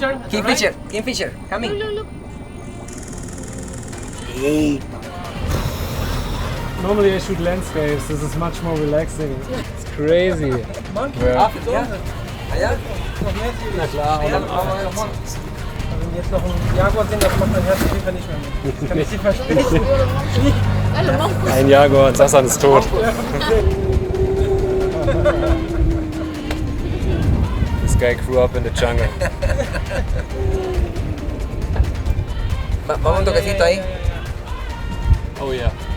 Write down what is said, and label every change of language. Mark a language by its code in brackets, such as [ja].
[en] Kingfisher, Kingfisher, coming. Look, look. Hey. Normally I shoot landscapes. This is much more relaxing. It's crazy. Ja. Allá. [de] Na klar. Wenn wir jetzt noch einen Jaguar sehen, das macht mein Herz auf jeden Fall nicht mehr mit. Das kann ich dir versprechen. Ein Jaguar und Sasan ist tot. [en] This guy grew up in the jungle. [es] Vamos un toquecito ahí. [en] Oh yeah.